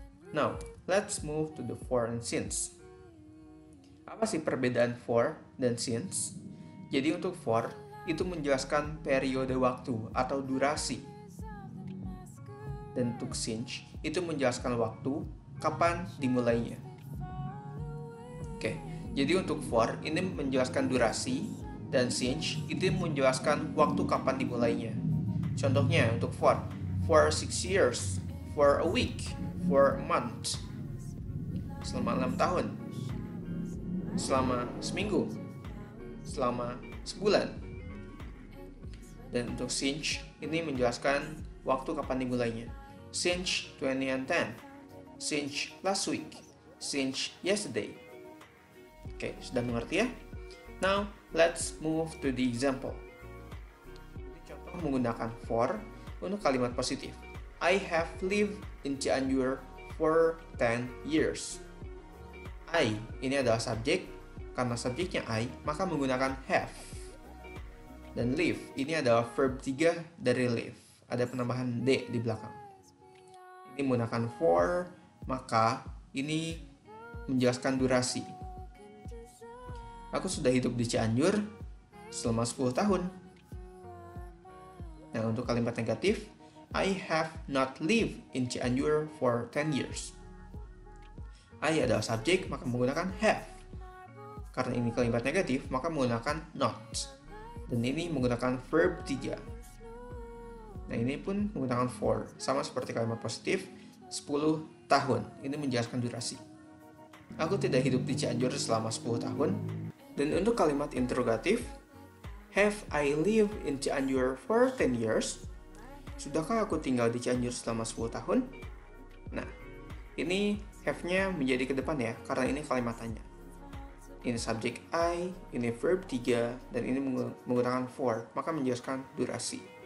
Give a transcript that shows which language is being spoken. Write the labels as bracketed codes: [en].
[en] Now, let's move to the for and since. [id] Apa sih perbedaan for dan since? Jadi untuk for, itu menjelaskan periode waktu atau durasi. Dan untuk since, itu menjelaskan waktu, kapan dimulainya. Oke, jadi untuk for, ini menjelaskan durasi, dan since itu menjelaskan waktu kapan dimulainya. Contohnya untuk [en] for 6 years, for a week, for a month, [id] selama 6 tahun, selama seminggu, selama sebulan. Dan untuk since ini menjelaskan waktu kapan dimulainya. [en] Since 2010, since last week, since yesterday. [id] Oke, sudah mengerti ya? [en] Now, let's move to the example. [id] Contoh menggunakan for untuk kalimat positif. [en] I have lived in Cianjur for 10 years. [id] I, ini adalah subjek. Karena subjeknya I, maka menggunakan have. Dan live, ini adalah verb 3 dari live. Ada penambahan D di belakang. Ini menggunakan for, maka ini menjelaskan durasi. Aku sudah hidup di Cianjur selama 10 tahun. Nah, untuk kalimat negatif, [en] I have not lived in Cianjur for 10 years. [id] I adalah subjek, maka menggunakan have. Karena ini kalimat negatif, maka menggunakan not. Dan ini menggunakan verb 3. Nah, ini pun menggunakan for. Sama seperti kalimat positif, 10 tahun. Ini menjelaskan durasi. Aku tidak hidup di Cianjur selama 10 tahun. Dan untuk kalimat interrogatif, [en] Have I lived in Cianjur for 10 years? [id] Sudahkah aku tinggal di Cianjur selama 10 tahun? Nah, ini have-nya menjadi ke depan ya, karena ini kalimat tanya. Ini subjek I, ini verb 3, dan ini menggunakan for, maka menjelaskan durasi.